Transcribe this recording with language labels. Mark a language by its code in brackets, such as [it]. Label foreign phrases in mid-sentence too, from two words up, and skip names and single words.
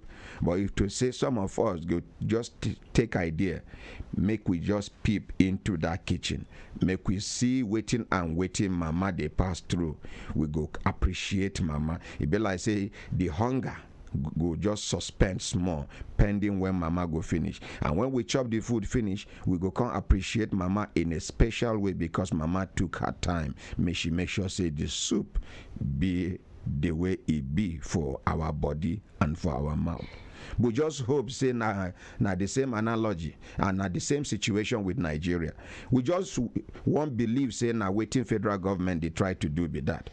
[pcm] But if to say some of us go just take idea, make we just peep into that kitchen, make we see waiting mama they pass through. We go appreciate mama. It be like say the hunger go just suspend small pending when mama go finish, and when we chop the food finish, we go come appreciate mama in a special way because mama took her time. May she make sure say the soup be the way it be for our body and for our mouth. We just hope say na the same analogy and na the same situation with Nigeria. We just won't believe say na waiting federal government they try to do be that.